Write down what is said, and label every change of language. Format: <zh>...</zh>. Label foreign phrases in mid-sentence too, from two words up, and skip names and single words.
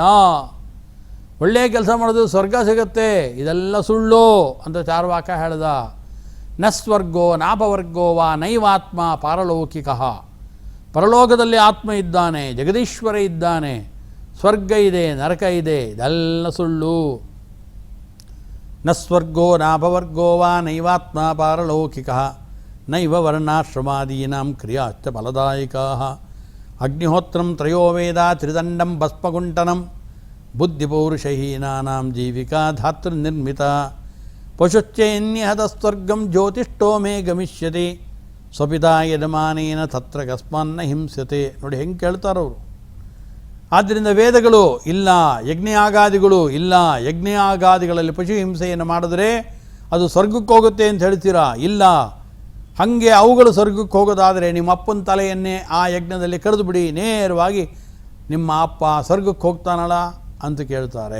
<kn>ಒಳ್ಳೆಯ ಕೆಲಸ ಮಾಡೋದು ಸ್ವರ್ಗ ಸಿಗತ್ತೆ, ಇದೆಲ್ಲ ಸುಳ್ಳು ಅಂತ ಚಾರ್ವಾಕ ಹೇಳ್ದ.</kn> <sa>ನ ಸ್ವರ್ಗೋ ನಾಪವರ್ಗೋ ವಾ ನೈವಾತ್ಮ ಪಾರಲೌಕಿಕಃ,</sa> <kn>ಪರಲೋಕದಲ್ಲಿ ಆತ್ಮ ಇದ್ದಾನೆ, ಜಗದೀಶ್ವರ ಇದ್ದಾನೆ, ಸ್ವರ್ಗ ಇದೆ, ನರಕ ಇದೆ, ಇದೆಲ್ಲ ಸುಳ್ಳು.</kn> <sa>ನ ಸ್ವರ್ಗೋ ನಾಪವರ್ಗೋ ವಾ ನೈವಾತ್ಮ ಪಾರಲೌಕಿಕಃ ನೈವ ವರ್ಣಾಶ್ರಮಾದೀನಾಂ ಕ್ರಿಯಾಶ್ಚ ಫಲದಾಯಿಕಾಃ ಅಗ್ನಿಹೋತ್ರಂ ತ್ರಯೋ ವೇದ ತ್ರಿದಂಡಂ ಭಸ್ಮಗುಂಟನಂ ಬುದ್ಧಿಪೌರುಷಹೀನಾನಾಂ ಜೀವಿಕಾ ಧಾತೃನಿರ್ಮಿತ ಪಶುಶ್ಚೈನ್ಯಹತ ಸ್ವರ್ಗಂ ಜ್ಯೋತಿಷ್ಠೋ ಮೇ ಗಮಿಷ್ಯತಿ ಸ್ವಪಿತಾ ಯಜಮಾನೇನ ತತ್ರ ಕಸ್ಮಾನ್ನ ಹಿಂಸ್ಯತೆ.</sa> <kn>ನೋಡಿ ಹೆಂಗೆ ಕೇಳ್ತಾರವರು. ಆದ್ದರಿಂದ ವೇದಗಳು ಇಲ್ಲ, ಯಜ್ಞಯಾಗಾದಿಗಳು ಇಲ್ಲ, ಯಜ್ಞಯಾಗಾದಿಗಳಲ್ಲಿ ಪಶು ಹಿಂಸೆಯನ್ನು ಮಾಡಿದ್ರೆ ಅದು ಸ್ವರ್ಗಕ್ಕೆ ಹೋಗುತ್ತೆ ಅಂತ ಹೇಳ್ತೀರಾ? ಇಲ್ಲ. ಹಾಗೆ ಅವುಗಳು ಸ್ವರ್ಗಕ್ಕೆ ಹೋಗೋದಾದರೆ ನಿಮ್ಮ ಅಪ್ಪನ ತಲೆಯನ್ನೇ ಆ ಯಜ್ಞದಲ್ಲಿ ಕಡಿದು ಬಿಡಿ, ನೇರವಾಗಿ ನಿಮ್ಮ ಅಪ್ಪ ಸ್ವರ್ಗಕ್ಕೆ ಹೋಗ್ತಾನಲ್ಲ ಅಂತ ಕೇಳ್ತಾರೆ.</kn>